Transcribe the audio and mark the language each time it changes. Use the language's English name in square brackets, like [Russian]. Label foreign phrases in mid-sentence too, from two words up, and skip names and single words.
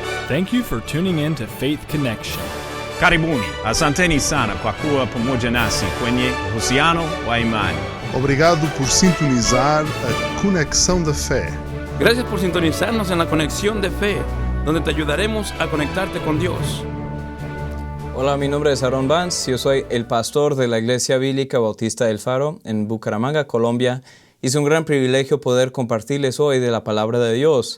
[English] Thank you for tuning in to Faith Connection. [Swahili] Karibuni, asanteni sana kwa kuwa pamoja nasi kwenye uhusiano wa imani. [Portuguese] Obrigado por sintonizar a Conexão da Fé. [Spanish] Gracias por sintonizarnos en la Conexión de Fe, donde te ayudaremos a conectarte con Dios. Hola, mi nombre es Aaron Vance, yo soy el pastor de la Iglesia Bíblica Bautista del Faro en Bucaramanga, Colombia. Y es un gran privilegio poder compartirles hoy de la palabra de Dios.